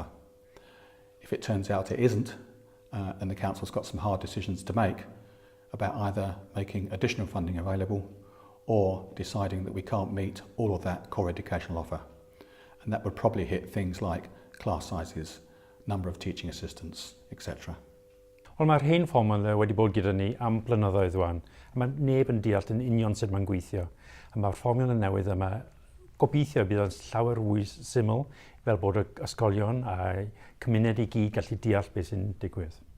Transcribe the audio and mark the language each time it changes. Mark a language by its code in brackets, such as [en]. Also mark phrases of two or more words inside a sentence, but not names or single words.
[en] If it turns out it isn't, then the council's got some hard decisions to make about either making additional funding available or deciding that we can't meet all of that core educational offer. And that would probably hit things like class sizes, number of teaching assistants, etc. [cy] Wel, mae'r hen fformiwla wedi bod gyda ni am blynyddoedd rwan. Mae neb yn deall yn union sut mae'n gweithio. A mae'r fformiwla newydd yma gobeithio bydd yn llawer fwy syml fel bod y ysgolion a cymuned i gyd gallu deall beth sy'n digwydd.